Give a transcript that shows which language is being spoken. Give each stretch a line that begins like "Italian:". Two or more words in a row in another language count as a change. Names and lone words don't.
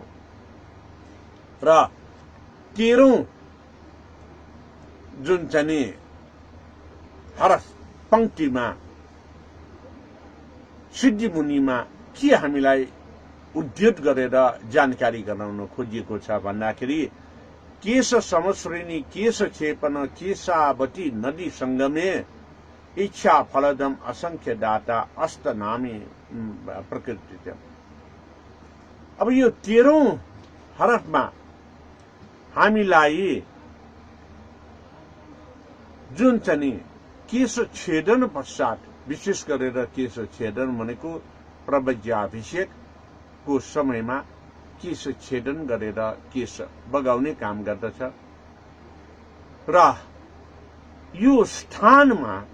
Nepali: र 13औं जुन चाहिँ हरफ पंक्तिमा सिद्धि मुनिमा के हामीलाई उद्धृत गरेर जानकारी गराउन खोजिएको छ भन्दाखेरि
Sanskrit: केश समश्रेणी केश क्षेपन केशावती नदी संगमे इच्छा फलदम असंख्य दाता अष्टनामी प्रकृति।
Nepali: अब यो 13औं हरफमा हामीलाई जुन चाहिँ केश छेदन पश्चात, विशेष गरेर केश छेदन भनेको प्रवज्याभिषेकको समयमा केश छेदन गरेर केश बगाउने काम गर्दछ र यो स्थानमा